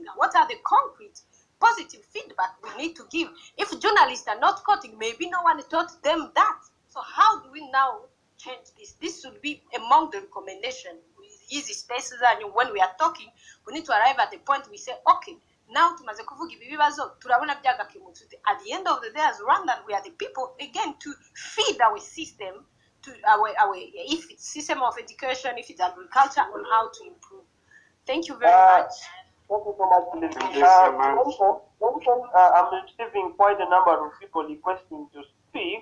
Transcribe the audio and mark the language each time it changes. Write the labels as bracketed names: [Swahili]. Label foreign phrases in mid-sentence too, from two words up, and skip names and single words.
[English] What are the concrete, positive feedback we need to give? If journalists are not quoting, maybe no one taught them that. So how do we now change this? This should be among the recommendations we easy spaces, and when we are talking, we need to arrive at the point we say, okay, now [Kinyarwanda] tumaze kuvuga ibi bibazo turabona byagakemutse. [English] At the end of the day, as Rwandan, we are the people again to feed our system, to our if it's system of education, if it's agriculture, on how to improve. Thank you very much. Thank you so much, Sylvie. I'm receiving quite a number of people requesting to speak.